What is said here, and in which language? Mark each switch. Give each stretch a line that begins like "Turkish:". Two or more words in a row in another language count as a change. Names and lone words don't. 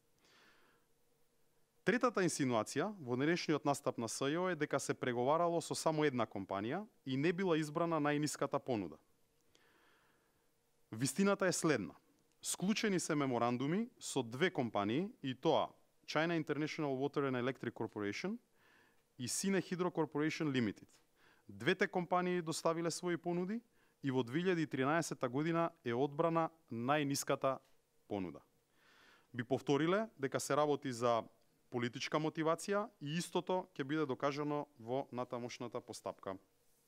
Macedonian: Третата инсинуација во денешниот настап на СЈО е дека се преговарало со само една компанија и не била избрана најниската понуда. Вистината е следна. Склучени се меморандуми со две компании и тоа China International Water and Electric Corporation и Sine Hydro Corporation Limited. Двете компании доставиле своји понуди и во 2013 година е одбрана најниската понуда. Би повториле дека се работи за политичка мотивација и истото ќе биде докажано во натамошната постапка.